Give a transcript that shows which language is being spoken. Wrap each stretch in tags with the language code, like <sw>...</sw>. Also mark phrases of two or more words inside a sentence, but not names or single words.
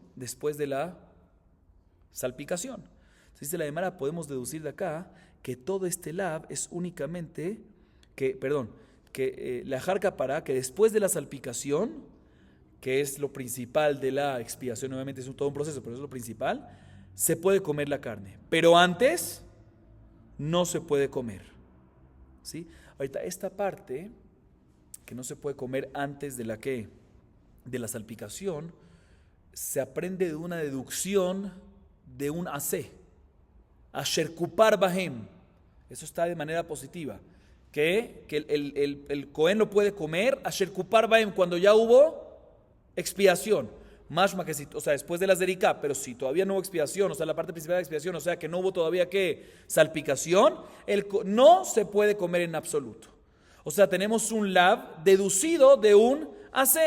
<es>Después de la salpicación. Entonces, dice la Gemara, podemos deducir de acá que todo este lav es únicamente, la jarca para que después de la salpicación, que es lo principal de la expiación, obviamente es todo un proceso, pero es lo principal, se puede comer la carne. Pero antes, no se puede comer. ¿Sí? Ahorita, esta parte, que no se puede comer antes de la salpicación, se aprende de una deducción de un asé.</es> <he>אשר כופר בהם.</he> <es>Eso está de manera positiva. Que el Cohen lo puede comer,</es> <he>אשר כופר בהם,</he> <es>cuando ya hubo expiación. Mashma que o sea, después de la zerika, pero si todavía no hubo expiación, o sea, la parte principal de la expiación, o sea, que no hubo todavía salpicación, no se puede comer en absoluto. O sea, tenemos un lav deducido de un asé.</es>